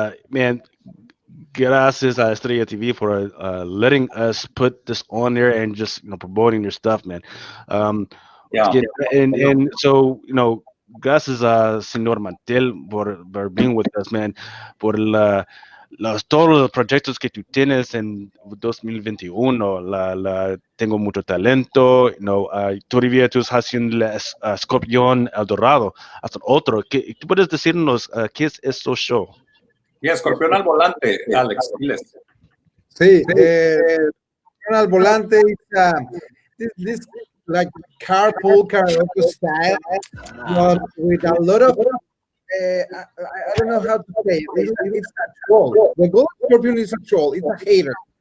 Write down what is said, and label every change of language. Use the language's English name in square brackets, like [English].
[English] Man, [Spanish] gracias a [English] Estrella TV for letting us put this on there and just, promoting your stuff, man. Yeah. And so, [Spanish] gracias a señor Montiel por [English] being with us, man, [Spanish] por todos los proyectos que tú tienes en 2021. Tengo mucho talento, todavía tú estás haciendo la Escorpion Dorado, hasta otro. ¿Tú puedes decirnos qué es este show? Y Escorpión al volante, Alex, diles. [English] Sí, Escorpión al volante is this like carpool karaoke style, but with a lot of I don't know how to say it. It's a troll. The Golden Scorpion is a troll. It's a hater.